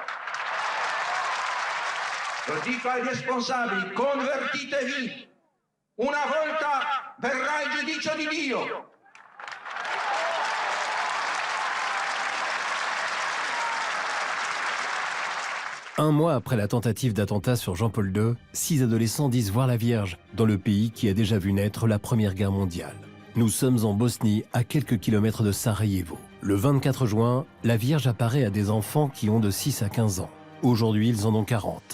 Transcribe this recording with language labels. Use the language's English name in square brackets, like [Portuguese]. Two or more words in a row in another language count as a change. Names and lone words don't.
[Italian] Lo dico ai responsabili, convertitevi, una volta verrà il giudizio di Dio. [French] Un mois après la tentative d'attentat sur Jean-Paul II, 6 adolescents disent voir la Vierge dans le pays qui a déjà vu naître la Première Guerre mondiale. Nous sommes en Bosnie, à quelques kilomètres de Sarajevo. Le 24 juin, la Vierge apparaît à des enfants qui ont de 6 à 15 ans. Aujourd'hui, ils en ont 40.